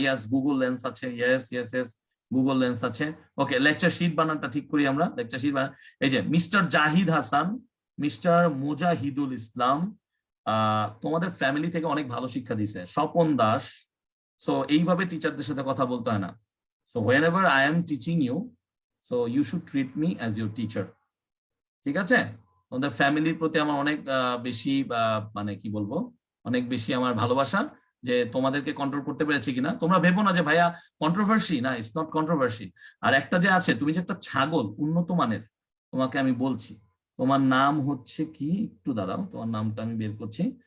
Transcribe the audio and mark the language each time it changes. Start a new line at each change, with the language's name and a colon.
Bangla: ইয়াস Google lens আছে, yes yes yes Google lens আছে। ওকে, lecture sheet বানানটা ঠিক করি আমরা, লেকচার শিট বানান। এই যে মিস্টার জাহিদ হাসান, মিস্টার মুজাহিদুল ইসলাম, তোমাদের ফ্যামিলি থেকে অনেক ভালো শিক্ষা দিছে। স্বপন দাস, সো এইভাবে টিচারদের সাথে কথা বলতে হয় না।
English: So whenever I am teaching you, so you should treat me as your teacher,
Bangla: ঠিক আছে। তোমাদের ফ্যামিলির প্রতি আমার অনেক বেশি মানে কি বলবো, অনেক বেশি আমার ভালোবাসা, যে তোমাদেরকে কন্ট্রোল করতে পেরেছি কিনা। তোমরা ভেবো না যে ভাইয়া কন্ট্রোভার্সি, না,
English: It's not controversy.
Bangla: আর একটা যে আছে, তুমি যে একটা ছাগল উন্নত মানের, তোমাকে আমি বলছি, তোমার নাম হচ্ছে কি, একটু দাঁড়াও, তোমার নামটা আমি বের করছি।